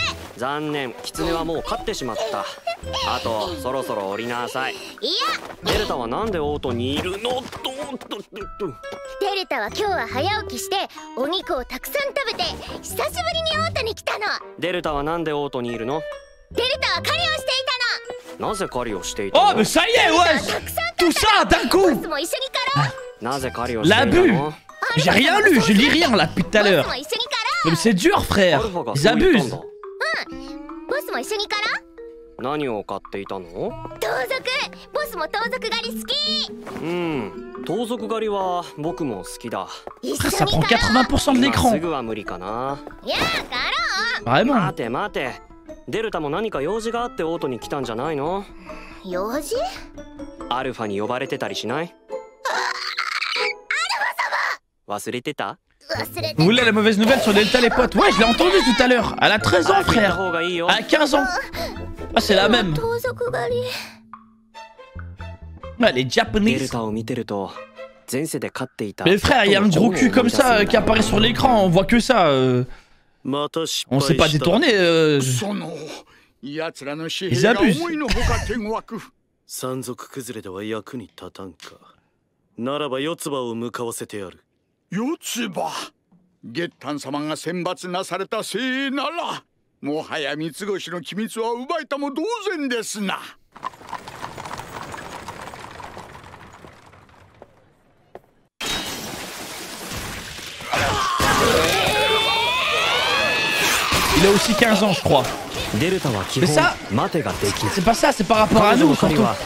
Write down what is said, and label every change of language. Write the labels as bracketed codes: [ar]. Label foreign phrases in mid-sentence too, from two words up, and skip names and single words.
[ja] 残念、キツネはもう飼ってしまった。あとそろそろ降りなさい。いや、デルタはなんでオートにいるの？デルタは今日は早起きしてお肉をたくさん食べて久しぶりにオートに来たの。デルタはなんでオートにいるの？デルタは狩りをしていたの。なぜ狩りをしていたの？ [fr] Oh mais ça y est, wesh! Tout ça d'un coup! [ja] ボスも一緒に狩ろう。なぜ狩りをしていたの？ [fr] J'ai rien lu, je lis rien là depuis tout à l'heure. Mais c'est dur, frère. Ils abusent. [ja] ボスも一緒に狩ろう。何を買っていたの？盗賊。ボスも盗賊狩り好き。盗賊狩りは僕も好きだ。 [fr] Ça prend 80% de l'écran. [ja] すぐは無理かな。いや、狩ろう。 [fr] Vraiment. [ja] 待て待て。デルタも何か用事があってオートに来たんじゃないの？用事？アルファに呼ばれてたりしない？アルファ様。忘れてた？ [fr] Vous voulez la mauvaise nouvelle sur Delta les potes? Ouais, je l'ai entendu tout à l'heure. Elle a 13 ans, frère. Elle a 15 ans. Ah, c'est la même. Ouais, les japonais. Mais frère, il y a un gros cul comme ça qui apparaît sur l'écran, on voit que ça. On sait pas détourner. Ils abusent. [ja] 山賊崩れでは役に立たんか。ならば四つ葉を向かわせてやる。四つ葉。月丹様が選抜なされたせいなら、もはや三つ星の機密は奪えたも同然ですな。 [fr] Il a aussi 15 ans, je crois. Mais ça, c'est pas ça, c'est par rapport à nous, surtout.